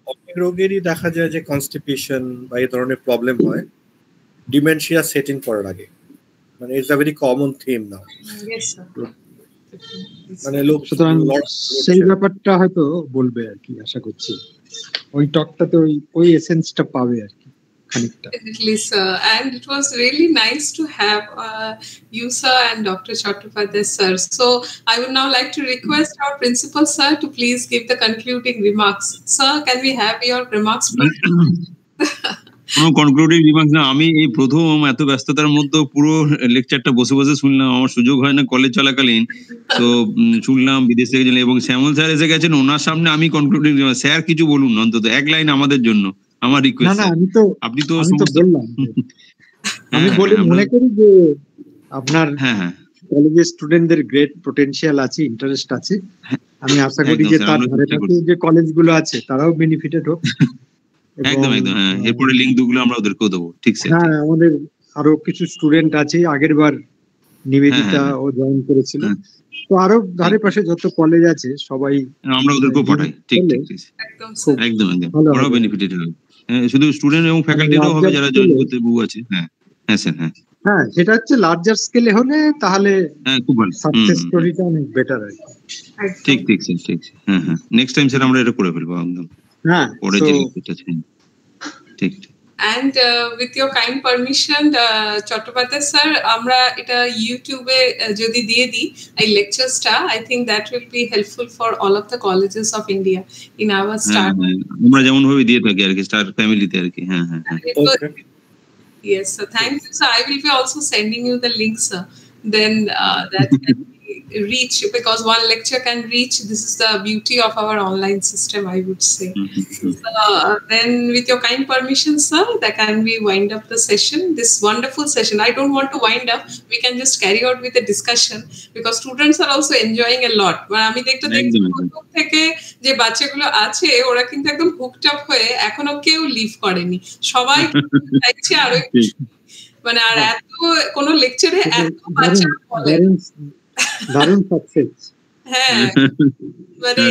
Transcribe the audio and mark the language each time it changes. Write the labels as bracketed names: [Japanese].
[Bangla] অনেক রোগেরই দেখা যায় যে কনস্টিপেশন বা এই ধরনের প্রবলেম হয় ডিমেনশিয়া সেট ইন করার আগে, মানে [English] It's a very common theme now. [Bangla] মানে লোক সুতরাং সেই ব্যাপারটা হয়তো বলবে আর কি, আশা করছি ওই টকটাতে ওই এসেন্সটা পাবে আর কি খানিকটা। [English] Definitely, sir. And it was really nice to have you, sir, and Dr. Chattopadhyay, sir. So I would now like to request our principal, sir, to please give the concluding remarks. Sir, can we have your remarks, please? [Bangla] কোনো concluding remarks না, আমি এই প্রথম এত ব্যস্ততার মধ্যে পুরো লেকচারটা বসে বসে শুনলাম, আমার সুযোগ হয় না কলেজ চলাকালীন, তো শুনলাম বিদেশ থেকে এবং শ্যামল স্যার এসে গেছেন, ওনার সামনে আমি কনক্লুডিং রিমার্কস, স্যার কিছু বলুন অন্তত এক লাইন আমাদের জন্য, আমার রিকোয়েস্ট। আপনি তো বললাম, আমি বলি মনে করি যে আপনার কলেজের স্টুডেন্টদের গ্রেট পোটেনশিয়াল আছে, ইন্টারেস্ট আছে। আমি আশা করি যে তার ধারে কাছে যে কলেজগুলো আছে তারাও বেনিফিটেড হোক। একদম একদম, হ্যাঁ, এরপরে লিংক দুগুলো আমরা ওদেরকেও দেবো। ঠিক আছে, হ্যাঁ, আমাদের আরো কিছু স্টুডেন্ট আছে, আগের বার নিবেদিতা ও জয়েন করেছিল, তো আরো ধারে পাশে যত কলেজ আছে সবাই আমরা ওদেরকেও পাঠাই। ঠিক ঠিক একদম একদম, ওরাও বেনিফিটেড হবে, শুধু স্টুডেন্ট এবং ফ্যাকাল্টিরাও হবে যারা জয়েন করতে বউ আছে। হ্যাঁ হ্যাঁ স্যার, হ্যাঁ হ্যাঁ, সেটা হচ্ছে লার্জার স্কেলে হলে তাহলে হ্যাঁ খুব ভালো, সাকসেস স্টোরিটা অনেক বেটার আর কি। ঠিক ঠিক স্যার, ঠিক। হ্যাঁ হ্যাঁ, নেক্সট টাইম স্যার আমরা এটা করে ফেলবো একদম। হ্যাঁ, পরে যে লিংকটা আছে। ঠিক ঠিক। [English] And with your kind permission, Chattopadhyay sir, [Bangla] আমরা এটা ইউটিউবে যদি দিয়ে দিই এই লেকচারসটা, [English] I think that will be helpful for all of the colleges of India in our star. [Bangla] আমরা যেমন ভাবে দিয়ে থাকি আর কি স্টার ফ্যামিলিতে আর কি। হ্যাঁ হ্যাঁ হ্যাঁ, [English] yes sir, thank you sir. I will be also sending you the link, sir, then that can reach, because one lecture can reach. This is the beauty of our online system, I would say. Then with your kind permission, sir, that can we wind up the session, this wonderful session. I don't want to wind up, we can just carry out with the discussion, because students are also enjoying a lot. [Bangla] আমি দেখতে থেকে যে বাচ্চাগুলো আছে ওরা কিন্তু একদম hooked up হয়ে এখনো কেউ লিভ করেনি, সবাই চাইছে আরো, মানে আর এত কোন লেকচারে এত বাচ্চা বলে দারুণ সাকসেস। হ্যাঁ, মানে